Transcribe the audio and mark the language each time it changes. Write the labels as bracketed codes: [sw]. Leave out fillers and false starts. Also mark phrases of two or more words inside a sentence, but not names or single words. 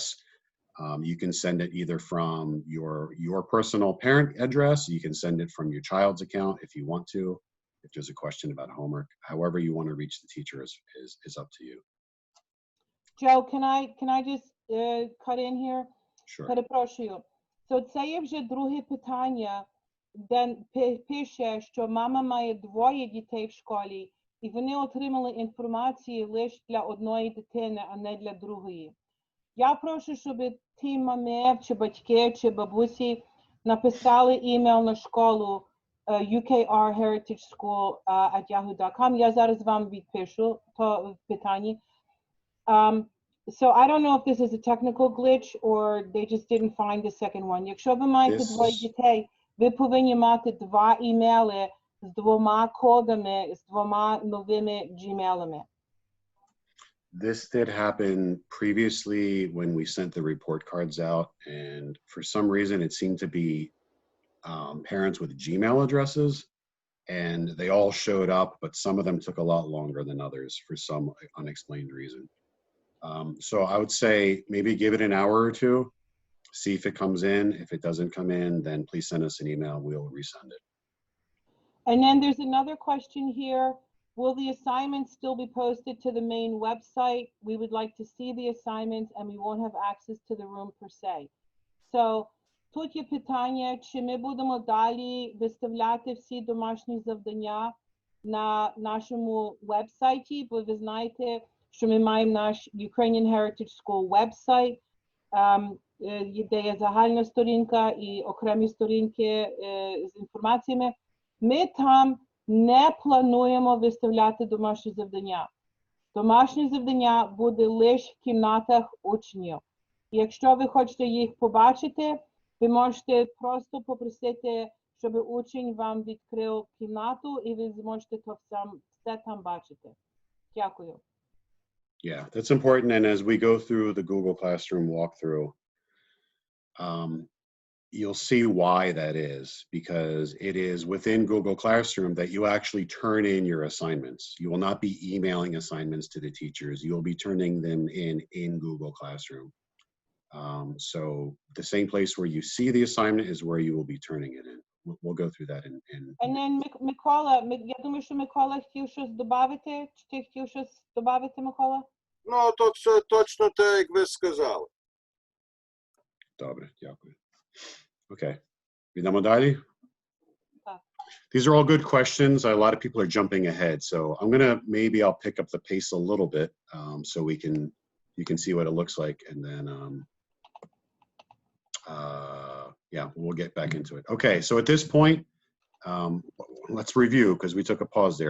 [en] You can send it either from your personal parent address. You can send it from your child's account if you want to, if there's a question about homework. However you want to reach the teacher is up to you. Joe, can I just cut in here? Sure. [uk] Перепрошую. Це є вже друге питання, де пише, що мама має 2 дітей в школі, і вони отримали інформацію лише для одної дитини, а не для другої. Я прошу, щоб ті мами, чи батьки, чи бабусі написали імейл на школу ukrheritageschool@yahoo.com. Я зараз вам відпишу то питання. [en] So I don't know if this is a technical glitch or they just didn't find the second one. [uk] Якщо ви маєте 2 дітей, ви повинні мати 2 імейли з 2 кодами, з 2 новими Gmail'ами. [en] This did happen previously when we sent the report cards out, and for some reason it seemed to be parents with Gmail addresses, and they all showed up, but some of them took a lot longer than others for some unexplained reason. So I would say maybe give it an hour or two, see if it comes in. If it doesn't come in, then please send us an email. We'll resend it. And then there's another question here. Will the assignments still be posted to the main website? We would like to see the assignments and we won't have access to the room per se. So, [uk] тут є питання, чи ми будемо далі виставляти всі домашні завдання на нашому вебсайті, бо ви знаєте, що ми маємо наш Ukrainian Heritage School вебсайт, де є загальна сторінка і окремі сторінки з інформаціями. Ми там не плануємо виставляти домашні завдання. Домашні завдання буде лише в кімнатах учнів. Якщо ви хочете їх побачити, ви можете просто попросити, щоб учень вам відкрив кімнату, і ви зможете все там бачити. Дякую. [en] Yeah, that's important. And as we go through the Google Classroom walkthrough, you'll see why that is, because it is within Google Classroom that you actually turn in your assignments. You will not be emailing assignments to the teachers. You'll be turning them in Google Classroom. So the same place where you see the assignment is where you will be turning it in. We'll go through that in. And then [uk] Микола, я думаю, що Микола хотів щось добавити. Чи ти хотів щось добавити, Микола? Ну, то це точно те, як ви сказали. Добре, дякую. Okay. Йдемо далі. Так. [en] These are all good questions. A lot of people are jumping ahead, so maybe I'll pick up the pace a little bit, so you can see what it looks like, and then yeah, we'll get back into it. Okay, so at this point, let's review because we took a pause there.